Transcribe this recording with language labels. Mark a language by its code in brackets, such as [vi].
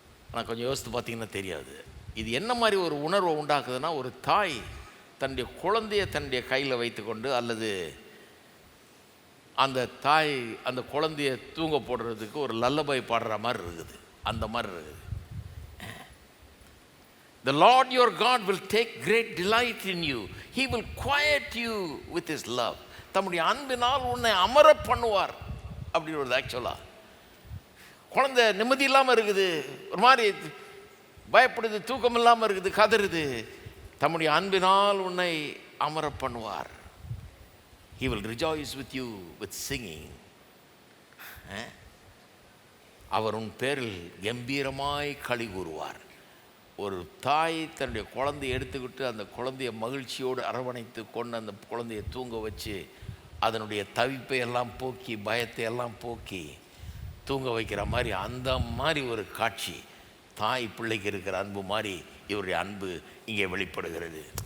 [ta] ஆனால் கொஞ்சம் யோசித்து பார்த்தீங்கன்னா தெரியாது. இது என்ன மாதிரி ஒரு உணர்வை உண்டாக்குதுன்னா, ஒரு தாய் தன்னுடைய குழந்தையை தன்னுடைய கையில் வைத்துக்கொண்டு, அல்லது அந்த தாய் அந்த குழந்தைய தூங்க போடுறதுக்கு ஒரு லல்லபை பாடுற மாதிரி இருக்குது. அந்த மாதிரி இருக்குது. [en] The Lord your God will take great delight in you. He will quiet you with his love. [ta] தம்முடைய அன்பினால் உன்னை அமர பண்ணுவார் அப்படின்னு வருது. ஆக்சுவலாக குழந்தை நிம்மதி இல்லாமல் இருக்குது, ஒரு மாதிரி பயப்படுது, தூக்கம் இல்லாமல் இருக்குது, கதறுது. தம்முடைய அன்பினால் உன்னை அமர பண்ணுவார். [en] He will rejoice with you with singing. [ta] அவர் உன் பேரில் கம்பீரமாய் களி கூறுவார். ஒரு தாய் தன்னுடைய குழந்தையை எடுத்துக்கிட்டு அந்த குழந்தைய மகிழ்ச்சியோடு அரவணைத்து கொண்டு அந்த குழந்தையை தூங்க வச்சு அதனுடைய தவிப்பை எல்லாம் போக்கி பயத்தை எல்லாம் போக்கி தூங்க வைக்கிற மாதிரி, அந்த மாதிரி ஒரு காட்சி தாய் பிள்ளைக்கு இருக்கிற அன்பு மாதிரி இவருடைய அன்பு இங்கே வெளிப்படுகிறது.